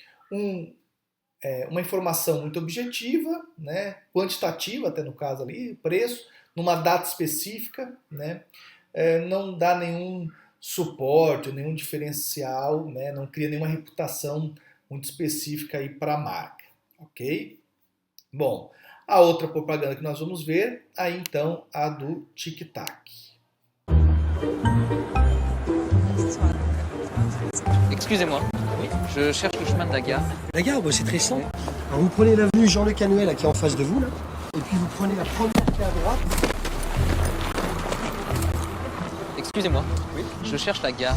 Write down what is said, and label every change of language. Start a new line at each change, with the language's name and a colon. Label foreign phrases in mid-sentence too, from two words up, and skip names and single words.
Portuguese: Uma informação muito objetiva, né, quantitativa, até no caso ali, preço, numa data específica, né, não dá nenhum suporte, nenhum diferencial, né, não cria nenhuma reputação muito específica aí para a marca, ok? Bom, a outra propaganda que nós vamos ver, aí então a do Tic-Tac.
French: Excusez-moi, je cherche le chemin de la gare. La gare, c'est très simple. Alors, vous prenez l'avenue Jean-Luc Anouet là, qui est en face de vous, là, et puis vous prenez la première qui est à droite. Excusez-moi, oui, je cherche la gare.